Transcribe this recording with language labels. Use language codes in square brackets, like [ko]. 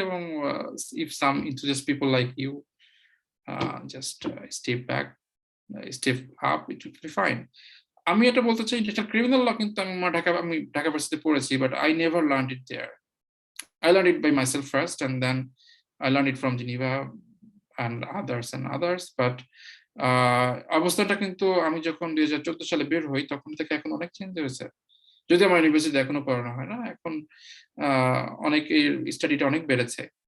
[en] এবং if some enthusiast people like you just step back, step up, it will be fine. [bn] আমি এটা বলতে চাই, ইন্টারন্যাশনাল ক্রিমিনাল ল কিন্তু আমি ঢাকা ভার্সিটিতে পড়েছি, [en] But I never learned it there. I learned it by myself first, and then I learned it from Geneva and others. [bn] But অবস্থাটা কিন্তু আমি যখন 2014 সালে বের হই তখন থেকে এখন অনেক চেঞ্জ হয়েছে। যদি আমার ইউনিভার্সিটিতে এখনো পড়ানো হয় না, এখন অনেক এই স্টাডিটা অনেক বেড়েছে।